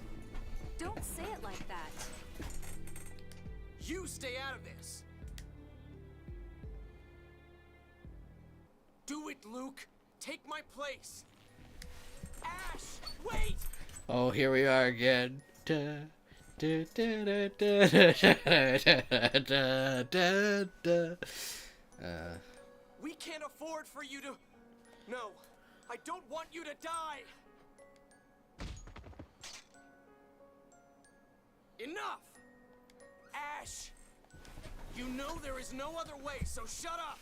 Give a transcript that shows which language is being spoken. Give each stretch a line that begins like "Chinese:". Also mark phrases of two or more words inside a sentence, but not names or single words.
English: Don't say it like that. You stay out of this! Do it, Luke! Take my place! Ash! Wait! Oh, here we are again. Da, Du, du, du, du, du, du, du, du. We can't afford for you to... No, I don't want you to die! Enough! Ash! You know there is no other way, so shut up!